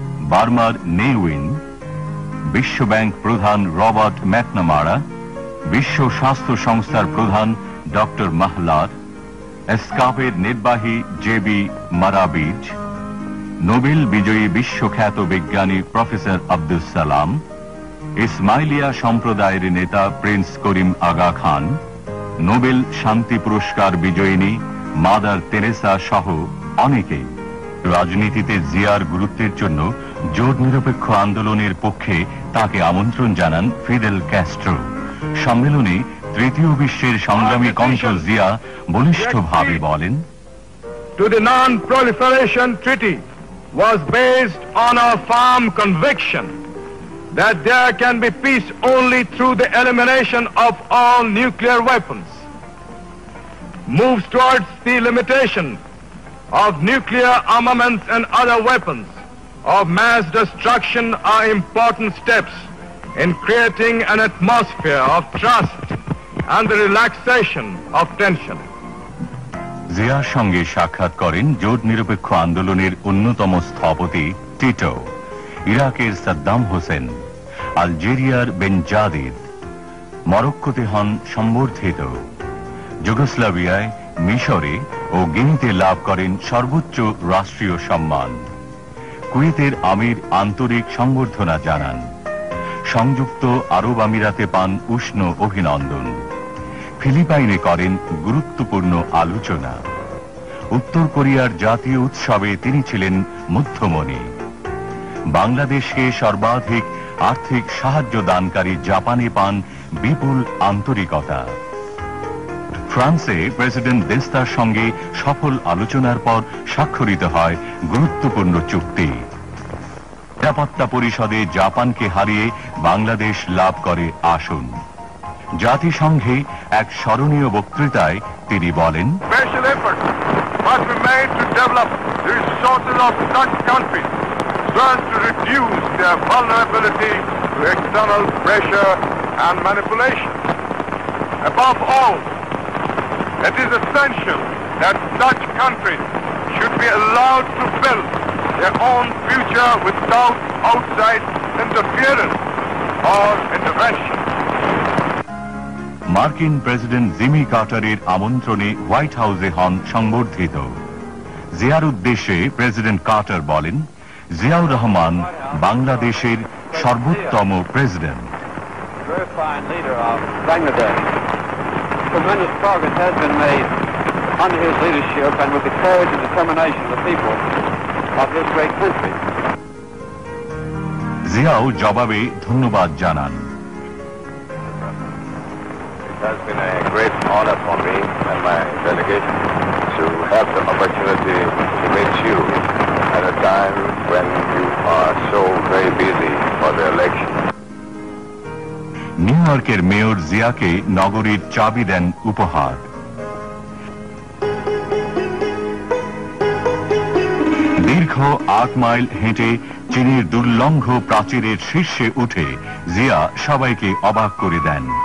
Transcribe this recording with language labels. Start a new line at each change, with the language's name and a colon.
Bangla: বার্মার নেউইন, বিশ্বব্যাংক প্রধান রবার্ট ম্যাকনামারা, বিশ্ব স্বাস্থ্য সংস্থার প্রধান ডক্টর মাহলার, এসকাপের নির্বাহী জেবি মারাবিজ, নোবেল বিজয়ী বিশ্বখ্যাত বিজ্ঞানী প্রফেসর আব্দুল সালাম, ইসমাইলিয়া সম্প্রদায়ের নেতা প্রিন্স করিম আগা খান, নোবেল শান্তি পুরস্কার বিজয়িনী মাদার তেরেসা সহ অনেকেই। রাজনীতিতে জিয়ার গুরুত্বের জন্য জোট নিরপেক্ষ আন্দোলনের পক্ষে তাকে আমন্ত্রণ জানান ফিদেল ক্যাস্ট্রো। সম্মেলনে তৃতীয় বিশ্বের সংগ্রামী কণ্ঠ জিয়া বলিষ্ঠভাবে বলেন,
English: To the Non-Proliferation Treaty was based on a firm conviction that there can be peace only through the elimination of all nuclear weapons, moves towards the limitation of nuclear armaments and other weapons, of mass destruction are important steps in creating an atmosphere of trust and the relaxation of tension.
Bangla: জিয়ার সঙ্গে সাক্ষাৎ করেন জোট নিরপেক্ষ আন্দোলনের অন্যতম স্থপতি Tito, ইরাকের সাদ্দাম হোসেন, আলজেরিয়ার বেনজাদিদ, মরক্কোতে হন সম্বর্ধিত, যুগোস্লাভিয়ায়, মিশরে ও গিনিতে লাভ করেন সর্বোচ্চ রাষ্ট্রীয় সম্মান। কুয়েতের আমির আন্তরিক সংবর্ধনা জানান। সংযুক্ত আরব আমিরাতে পান উষ্ণ অভিনন্দন। ফিলিপাইনে করেন গুরুত্বপূর্ণ আলোচনা। উত্তর কোরিয়ার জাতীয় উৎসবে তিনি ছিলেন মধ্যমণি। বাংলাদেশকে সর্বাধিক আর্থিক সাহায্য দানকারী জাপানে পান বিপুল আন্তরিকতা। ফ্রান্সে প্রেসিডেন্ট দেস্তার সঙ্গে সফল আলোচনার পর স্বাক্ষরিত হয় গুরুত্বপূর্ণ চুক্তি। নিরাপত্তা পরিষদে জাপানকে হারিয়ে বাংলাদেশ লাভ করে আসন। জাতিসংঘে এক স্মরণীয় বক্তৃতায় তিনি বলেন,
English: Special efforts must be made to develop the resources of such countries so as to reduce their vulnerability to external pressure and manipulation. Above all, it is essential that such countries should be allowed to build their own future without outside interference or intervention.
Bangla: মার্কিন president Jimmy কার্টারের আমন্ত্রণে white হাউসে হন সংবর্ধিত। জিয়ার উদ্দেশ্যে president Carter বলেন, জিয়াউর রহমান বাংলাদেশের সর্বোত্তম president.
English: Tremendous progress has been made under his leadership and with the courage and determination of the people of this great country.
Bangla: Xiao জবাবে ধন্যবাদ জানান।
English: It has been a great honor for me and my delegation to have the opportunity to meet you at a time when you are so very busy for the election.
Bangla: New ইয়র্কের mayor জিয়াকে নগরীর চাবি দেন উপহার। দীর্ঘ 8 mile হেঁটে চীনের দুর্লঙ্ঘ প্রাচীরের শীর্ষে উঠে জিয়া সবাইকে অবাক করে দেন।